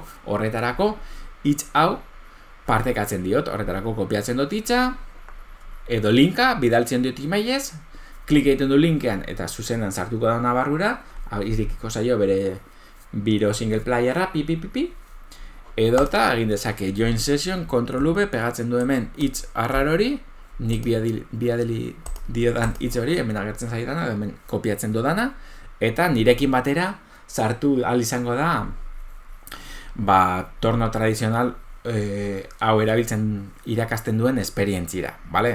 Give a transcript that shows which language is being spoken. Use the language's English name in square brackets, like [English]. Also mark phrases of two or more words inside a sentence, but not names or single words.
[Basque] Horretarako, hitz hau partekatzen diot, horretarako kopiatzen dut hitza, edo linka, bidaltzen dut emailez, klik egiten du linkean eta zuzenan sartuko da barrura, irikiko zaio bere biro [English] single playerra, [Basque] edota egin dezake [English] join session, control V, [Basque] pegatzen du hemen hitz arrar hori, nik biadeli diodan hitz hori, hemen agertzen zaidana, hemen kopiatzen dudana, eta nirekin batera sartu ahal izango da torno tradizional hau erabiltzen irakasten duen esperientzira, bale?